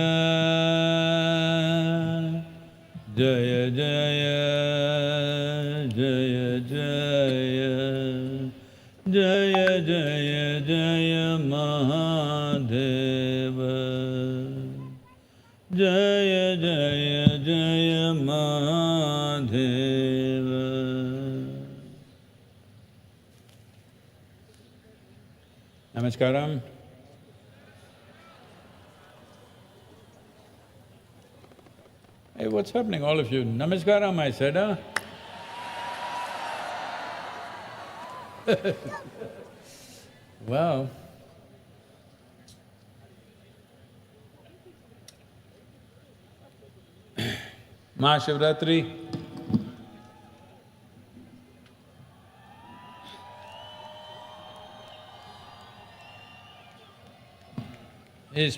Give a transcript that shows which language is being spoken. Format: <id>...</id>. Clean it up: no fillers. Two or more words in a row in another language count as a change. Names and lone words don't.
<hi>जय जय जय जय जय जय जय महादेव जय जय जय महादेव Namaskaram.</hi> <en>Hey, what's happening, all of you? Namaskaram, I said, huh? Well, Mahashivratri is</en>